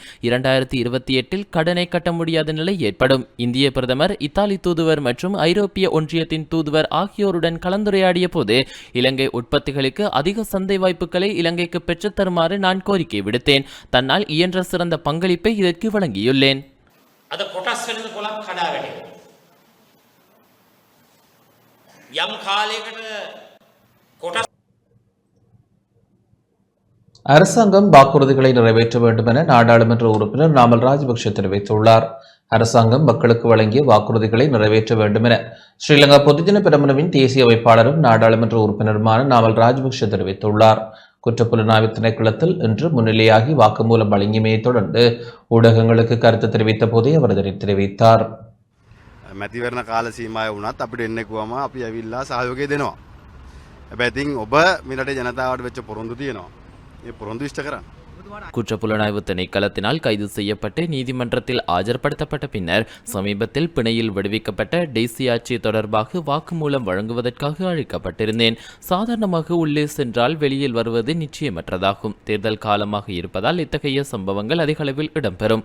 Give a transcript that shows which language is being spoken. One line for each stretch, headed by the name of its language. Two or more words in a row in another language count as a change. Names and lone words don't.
Tamil: 2028 கடனை கட்ட முடியாத நிலை ஏற்படும். இந்திய பிரதமர், இத்தாலி தூதுவர் மற்றும் ஐரோப்பிய ஒன்றியத்தின் தூதுவர் ஆகியோருடன் கலந்துரையாடிய போது இலங்கை உற்பத்திகளுக்கு அதிக சந்தை வாய்ப்புகளை இலங்கைக்கு பெற்றுத் தருமாறு நான் கோரிக்கை விடுத்தேன். தன்னால் இயன்ற சிறந்த பங்களிப்பை இதற்கு வழங்கியுள்ளேன்.
Sinhala: අද කොටස් වෙනද පොලක් කඩා වැටෙනවා. යම් කාලයකට කොටස්
Tamil: அரசாங்கம் வாக்குறுதிகளை நிறைவேற்ற வேண்டும் என நாடாளுமன்ற உறுப்பினர் நாமல் ராஜபக்ஷ தெரிவித்துள்ளார். அரசாங்கம் மக்களுக்கு வழங்கிய வாக்குறுதிகளை நிறைவேற்ற வேண்டும் என ஸ்ரீலங்கா பொதுஜன பெரமுனவின் தேசிய அமைப்பாளரும் நாடாளுமன்ற உறுப்பினருமான நாமல் ராஜபக்ஷ தெரிவித்துள்ளார். குற்றப்புலனாய்வு திணைக்களத்தில் இன்று முன்னிலையாகி வாக்குமூலம் வழங்கியமையை தொடர்ந்து ஊடகங்களுக்கு கருத்து தெரிவித்த போதே அவர் இதனை தெரிவித்தார்.
Sinhala: මැතිවරණ කාල සීමාව වුණත් අපිට එන්න කිව්වම අපි ඇවිල්ලා සහයෝගය දෙනවා. හැබැයි ඉතින් ඔබ මෙරටේ ජනතාවට වෙච්ච පොරොන්දු තියෙනවා. මේ පොරොන්දු ඉෂ්ට කරන්න.
Tamil: குற்றப்புலனாய்வு திணைக்களத்தினால் கைது செய்யப்பட்டு நீதிமன்றத்தில் ஆஜர்படுத்தப்பட்ட பின்னர் சமீபத்தில் பிணையில் விடுவிக்கப்பட்ட டெய்சி ஆட்சி தொடர்பாக வாக்குமூலம் வழங்குவதற்காக அழைக்கப்பட்டிருந்தேன். சாதாரணமாக உள்ளே சென்றால் வெளியில் வருவது நிச்சயமற்றதாகும். தேர்தல் காலமாக இருப்பதால் இத்தகைய சம்பவங்கள் அதிக அளவில் இடம்பெறும்.